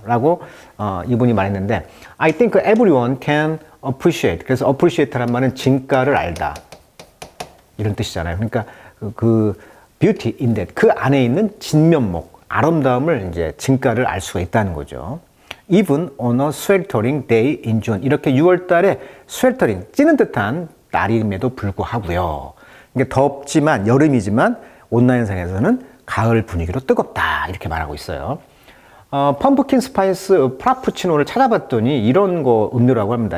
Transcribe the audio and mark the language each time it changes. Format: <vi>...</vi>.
<ko>라고, 이분이 말했는데,</ko> <en>I think everyone can appreciate.</en> <ko>그래서 appreciate란 말은 진가를 알다. 이런 뜻이잖아요. 그러니까 그</ko> <en>beauty in that.</en> <ko>그 안에 있는 진면목, 아름다움을 이제 진가를 알 수가 있다는 거죠.</ko> <en>Even on a sweltering day in June.</en> <ko>이렇게 6월 달에 sweltering, 찌는 듯한 날임에도 불구하고요. 이게 덥지만, 여름이지만, 온라인상에서는 가을 분위기로 뜨겁다. 이렇게 말하고 있어요. 펌프킨 스파이스 프라푸치노를 찾아봤더니 이런 거 음료라고 합니다.</ko>